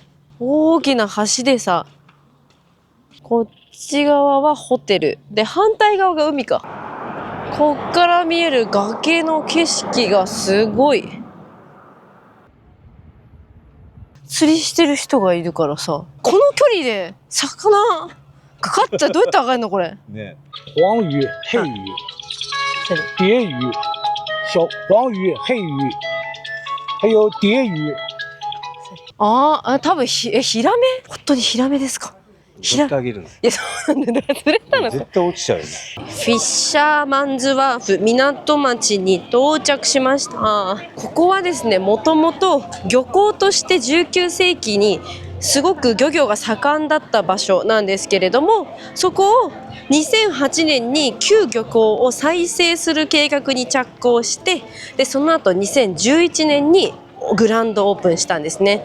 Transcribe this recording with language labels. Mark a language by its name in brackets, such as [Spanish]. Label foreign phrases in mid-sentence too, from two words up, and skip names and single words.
[Japanese] 大きな橋でさ、こっち側はホテルで、反対側が海か。こっから見える崖の景色がすごい。釣りしてる人がいるからさ、この距離で魚かかったらどうやって上がるのこれ。ね、 [Chinese] 黄鱼、黑鱼、蝶鱼、小黄鱼、黑鱼，还有蝶鱼。 [Japanese] 多分ヒラメ？本当にヒラメですか？拾ってあげるの。いや、そうなんだ。釣れたの。絶対落ちちゃうよね。フィッシャーマンズワーフ港町に到着しました。ここはですね、もともと漁港として19世紀にすごく漁業が盛んだった場所なんですけれども、そこを2008年に旧漁港を再生する計画に着工して、でその後2011年にグランドオープンしたんですね。